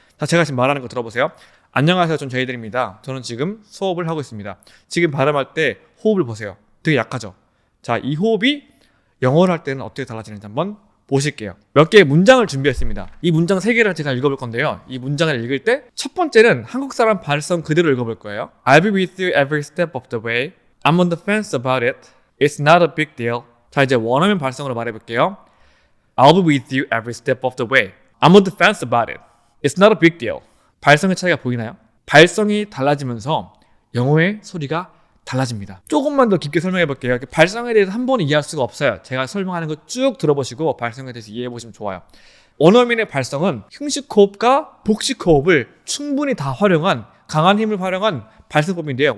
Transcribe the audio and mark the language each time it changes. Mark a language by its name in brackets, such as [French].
[Korean] 자, 제가 지금 말하는 거 들어보세요. 안녕하세요, 전 제이들입니다. 저는 지금 수업을 하고 있습니다. 지금 발음할 때 호흡을 보세요. 되게 약하죠? 자, 이 호흡이 영어를 할 때는 어떻게 달라지는지 한번 보실게요. 몇 개의 문장을 준비했습니다. 이 문장 3개를 제가 읽어볼 건데요. 이 문장을 읽을 때 첫 번째는 한국 사람 발성 그대로 읽어볼 거예요. [English] I'll be with you every step of the way. I'm on the fence about it. It's not a big deal. [Korean] 자, 이제 원어민 발성으로 말해볼게요. [English] I'll be with you every step of the way. I'm on the fence about it. It's not a big deal. [Korean] 발성의 차이가 보이나요? 발성이 달라지면서 영어의 소리가 달라집니다. 조금만 더 깊게 설명해 볼게요. 발성에 대해서 한 번에 이해할 수가 없어요. 제가 설명하는 거 쭉 들어보시고 발성에 대해서 이해해 보시면 좋아요. 원어민의 발성은 흉식호흡과 복식호흡을 충분히 다 활용한, 강한 힘을 활용한 발성법인데요.